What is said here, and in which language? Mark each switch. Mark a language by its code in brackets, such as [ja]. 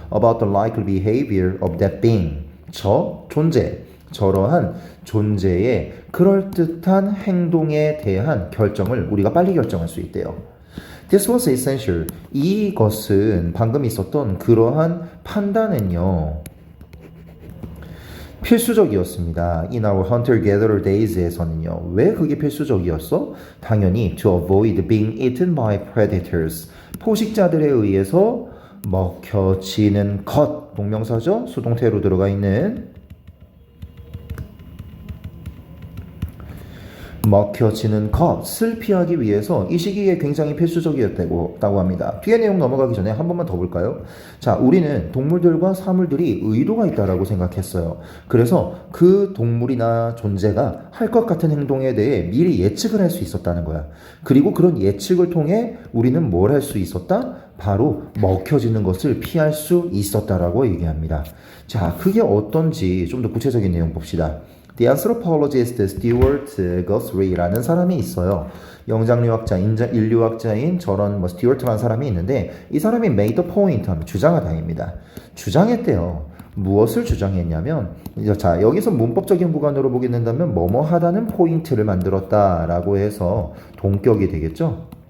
[en] about the likely behavior of that being, [ko] 저 존재, 저러한 존재의 그럴듯한 행동에 대한 결정을 우리가 빨리 결정할 수 있대요. [en] This was essential. [ko] 이것은 방금 있었던 그러한 판단은요, 필수적이었습니다. [en] In our hunter-gatherer days [ko] 에서는요. 왜 그게 필수적이었어? 당연히 [en] to avoid being eaten by predators. [ko] 포식자들에 의해서 먹혀지는 것, 동명사죠? 수동태로 들어가 있는 먹혀지는 것을 피하기 위해서 이 시기에 굉장히 필수적이었다고 합니다. 뒤에 내용 넘어가기 전에 한 번만 더 볼까요? 자, 우리는 동물들과 사물들이 의도가 있다라고 생각했어요. 그래서 그 동물이나 존재가 할 것 같은 행동에 대해 미리 예측을 할 수 있었다는 거야. 그리고 그런 예측을 통해 우리는 뭘 할 수 있었다? 바로 먹혀지는 것을 피할 수 있었다라고 얘기합니다. 자, 그게 어떤지 좀 더 구체적인 내용 봅시다. [en] The anthropologist Stewart Guthrie라는 [ko] 사람이 있어요. 영장류학자, 인류학자인 저런 스튜어트라는 사람이 있는데 이 사람이 [en] made the point [ko] 하면 주장하다입니다. 주장했대요. 무엇을 주장했냐면 자, 여기서 문법적인 구간으로 보게 된다면 뭐뭐 하다는 포인트를 만들었다라고 해서 동격이 되겠죠.